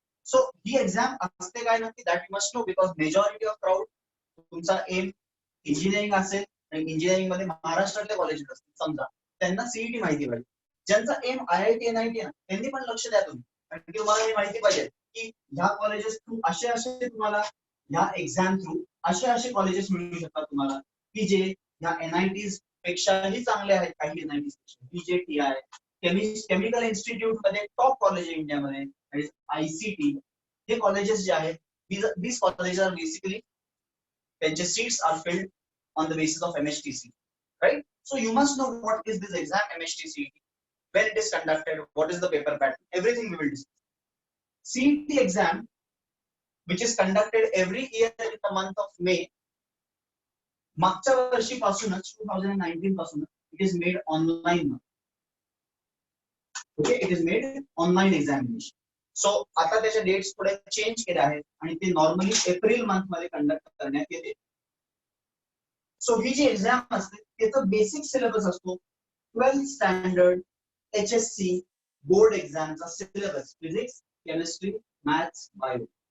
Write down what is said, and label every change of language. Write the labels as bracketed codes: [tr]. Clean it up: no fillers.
[mr] So ही exam असते काय नक्की, [en] that you must know, because majority of crowd [mr] तुमचा एम इंजिनिअरिंग असेल आणि इंजिनिअरिंग मध्ये महाराष्ट्रातले कॉलेजेस असतील समजा, त्यांना CET माहिती पाहिजे. ज्यांचा एम IIT NIT ना त्यांनी पण लक्ष द्या तुम्ही, कारण की तुम्हाला हे माहिती पाहिजे की ह्या कॉलेजेस थ्रू असे तुम्हाला ह्या एक्झाम थ्रू असे कॉलेजेस मिळू शकतात तुम्हाला की जे ह्या NITs पेक्षाही चांगले आहेत. काही NITs BJTI केमिकल इन्स्टिट्यूट मध्ये टॉप कॉलेज इंडियामध्ये, ICT, हे कॉलेजेस जे आहेत, [en] these colleges are basically [mr] त्यांचे [en] seats are filled on the basis of MHT-CET, right? So you must know what is this exam MHT-CET, when it is conducted, what is the paper pattern, everything we will discuss. CET exam, which is conducted every year in the month of May, [mr] मागच्या वर्षीपासूनच 2019 पासून [en] it is made online. Okay, it is made online examination. [mr] So आता त्याचे dates थोडे change केले आहेत आणि ते normally April month मध्ये कंडक्ट करण्यात येते. सो ही जी एक्झाम असते त्याचा बेसिक सिलेबस असतो 12th standard HSC board एक्झामचा syllabus, physics, chemistry, maths, bio.